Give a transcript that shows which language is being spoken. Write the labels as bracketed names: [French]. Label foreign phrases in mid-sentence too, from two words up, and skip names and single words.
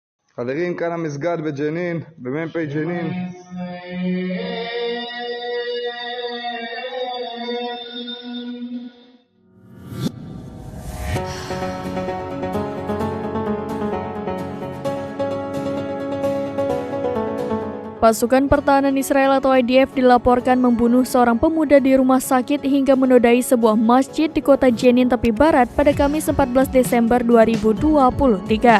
[Hebrew] חברים, כאן המסגד בג'נין, במ"פ ג'נין. [Indonesian] Pasukan Pertahanan Israel atau IDF dilaporkan membunuh seorang pemuda di rumah sakit hingga menodai sebuah masjid di kota Jenin tepi barat pada Kamis 14 Desember 2023.